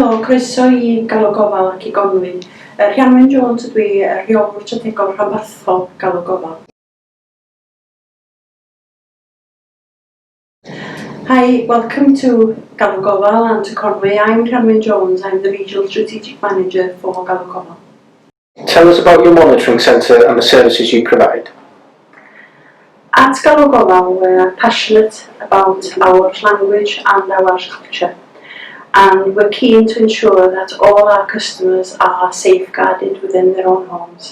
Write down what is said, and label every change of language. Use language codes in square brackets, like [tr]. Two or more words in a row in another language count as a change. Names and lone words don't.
[cy] Croeso I Galw Gofal ac I Conwy. Rhianwen Jones ydw I, rheolwr strategol rhanbarthol Galw Gofal. [en] Hi, welcome to Galw Gofal and to Conwy. I'm Rhianwen Jones. I'm the Regional Strategic Manager for Galw Gofal. Tell us about your monitoring centre and the services you provide. At Galw Gofal, we're passionate about our language and our culture, and we're keen to ensure that all our customers are safeguarded within their own homes.